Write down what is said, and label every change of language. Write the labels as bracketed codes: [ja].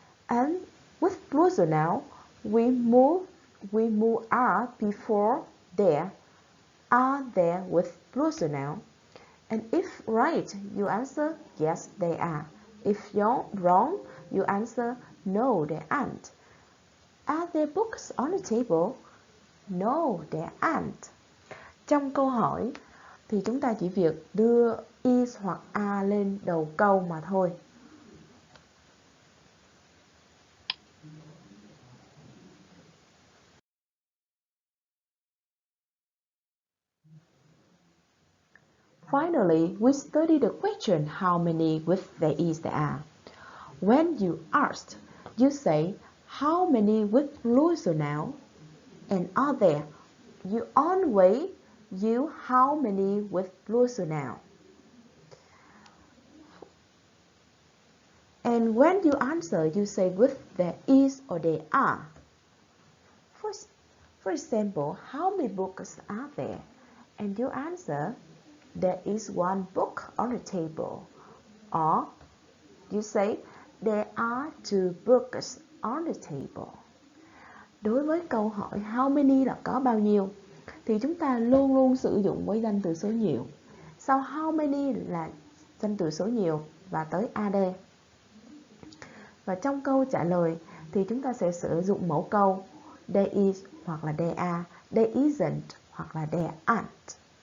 [en] And with plural noun, we move are before there. Are there with plural noun. And if right, you answer yes, they are. If wrong, you answer no, they aren't. Are there books on the table? No, there aren't. [vi] Trong câu hỏi thì chúng ta chỉ việc đưa is hoặc are lên đầu câu mà thôi. [en] Finally, we study the question how many with there is there are. When you asked, you say how many with plural noun and are there. You always use how many with plural noun. And when you answer, you say with there is or there are. For example, how many books are there? And you answer, there is one book on the table. Or you say, there are two books on the table. [vi] Đối với câu hỏi how many là có bao nhiêu thì chúng ta luôn luôn sử dụng với danh từ số nhiều. Sau how many là danh từ số nhiều và tới ad. Và trong câu trả lời thì chúng ta sẽ sử dụng mẫu câu [en] there is [vi] hoặc là [en] there are, there isn't [vi] hoặc là [en] there aren't.